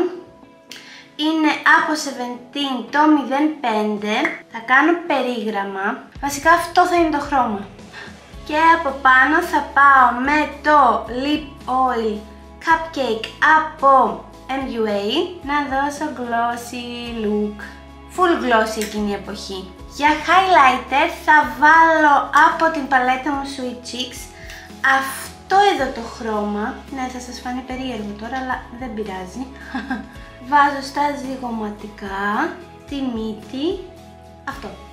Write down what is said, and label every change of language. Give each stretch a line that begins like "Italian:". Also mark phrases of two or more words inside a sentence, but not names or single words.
Greek: Είναι από 17 το 05. Θα κάνω περίγραμμα. Βασικά αυτό θα είναι το χρώμα. Και από πάνω θα πάω με το Lip Oil Cupcake από MUA να δώσω
English: glossy look. Full glossy
Greek: εκείνη η εποχή. Για highlighter θα βάλω από την παλέτα μου Sweet Cheeks αυτό εδώ το χρώμα. Ναι, θα σας φανεί περίεργο τώρα, αλλά δεν πειράζει. Βάζω στα ζυγωματικά, τη μύτη, αυτό.